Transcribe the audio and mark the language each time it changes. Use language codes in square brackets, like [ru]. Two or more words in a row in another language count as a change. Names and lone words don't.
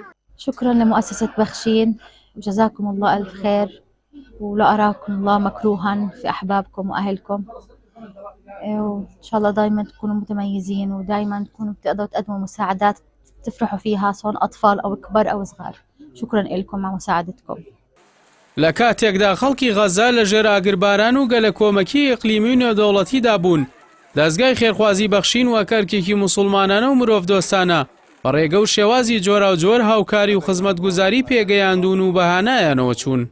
[ar] شكرا لمؤسسة بخشين وجزاكم الله ألف خير، ولا أراكم الله مكروها في أحبابكم وأهلكم، وإن شاء الله دايما تكونوا متميزين ودايما تكونوا بتقدروا تقدموا مساعدات تفرحوا فيها سواء أطفال أو كبار أو صغار. شكرا لكم مع مساعدتكم. [ckb] لە کاتێکدا خەڵکی غەزە لە ژێر ئاگرباران و گەلە کۆمەکی ئیقلیمی و نێودەوڵەتیدا بوون، دەستگای خێرخوازی بەخشین و کەرکێکی موسڵمانانە و مرۆڤ دۆستانە بە ڕێگە و شێوازی جۆراوجۆر هاوکاری و خزمەتگوزاری پێگەیاندون و بەهانایانەوە چوون.